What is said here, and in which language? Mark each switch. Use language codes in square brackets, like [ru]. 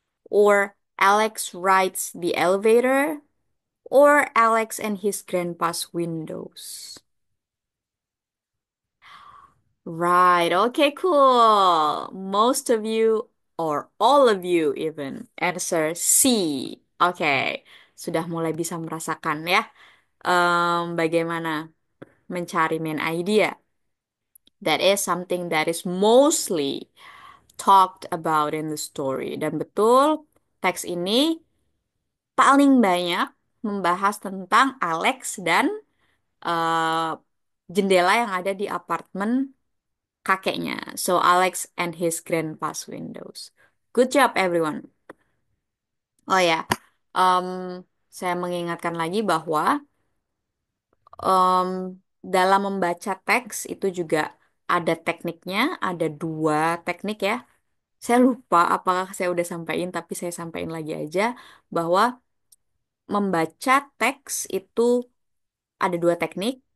[en] Or Alex rides the elevator? Or Alex and his grandpa's windows? Right, okay, cool. Most of you, or all of you even, answer C. [id] Oke, sudah mulai bisa merasakan ya bagaimana mencari main idea. [en] That is something that is mostly talked about in the story. [id] Dan betul, teks ini paling banyak membahas tentang Alex dan eh, jendela yang ada di apartemen kakeknya. [en] So Alex and his grandpa's windows. Good job everyone. [id] Oh ya, em, saya mengingatkan lagi bahwa em, dalam membaca teks itu juga ada tekniknya, ada dua teknik ya. Saya lupa apakah saya udah sampaikan, tapi saya sampaikan lagi aja bahwa membaca teks itu ada dua teknik.